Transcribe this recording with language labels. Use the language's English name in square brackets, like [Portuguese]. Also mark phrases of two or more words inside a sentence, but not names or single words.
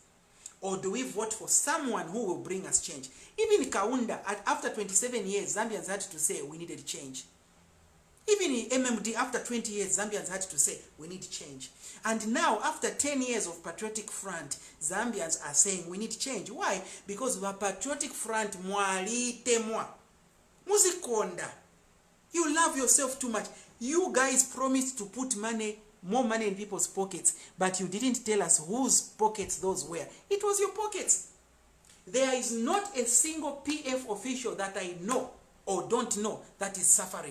[English] Or do we vote for someone who will bring us change? Even Kaunda, after 27 years, Zambians had to say we needed change. Even in MMD, after 20 years, Zambians had to say, we need change. And now, after 10 years of Patriotic Front, Zambians are saying we need change. Why? Because the Patriotic Front, [Bemba] mwali temwa. [Nyanja] Muzikonda. [English] You love yourself too much. You guys promised to put more money in people's pockets, but you didn't tell us whose pockets those were. It was your pockets. There is not a single PF official that I know or don't know that is suffering.